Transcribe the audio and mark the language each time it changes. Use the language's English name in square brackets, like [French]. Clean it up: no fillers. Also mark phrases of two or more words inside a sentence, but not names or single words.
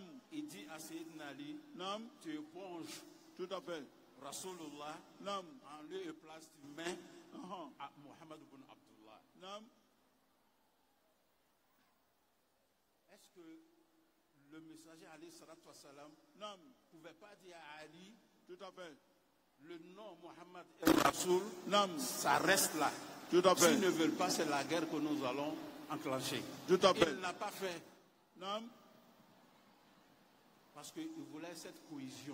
[French] il dit à Sayyidina Ali, Naam. tu éponges Tout à fait. Rasulullah Naam. en lieu et place du main Aha. à Muhammad ibn Abdullah. Naam. Est-ce que le messager [Arabic] عليه الصلاة والسلام [French] Naam. ne pouvait pas dire à Ali, Tout à fait. le nom Muhammad et Rasul, Naam. ça reste là. Tout à fait. S'ils ne veulent pas, c'est la guerre que nous allons enclencher. Tout à fait. Il n'a pas fait Naam. parce qu'il voulait cette cohésion.